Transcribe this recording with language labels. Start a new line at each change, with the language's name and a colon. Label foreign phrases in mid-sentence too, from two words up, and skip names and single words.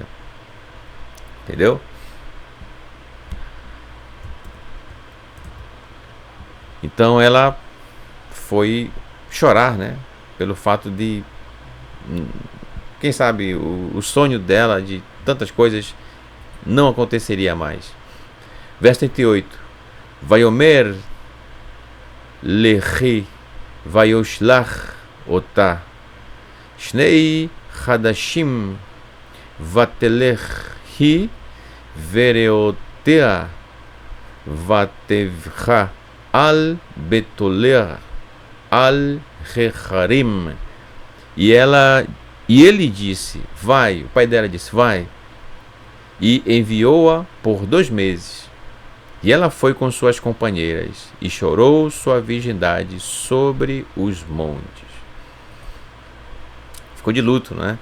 Portuguese: Entendeu? Então ela foi chorar, né? Pelo fato de, quem sabe, o sonho dela de tantas coisas não aconteceria mais. Verso 38.
Hebrew: ויאמר לכי וישלח אותה שני חדשים ותלך היא ורעותיה ותבך על בתוליה על ההרים.
Portuguese: E ele disse, vai. O pai dela disse, vai. E enviou-a por 2 meses. E ela foi com suas companheiras e chorou sua virgindade sobre os montes. Ficou de luto, né?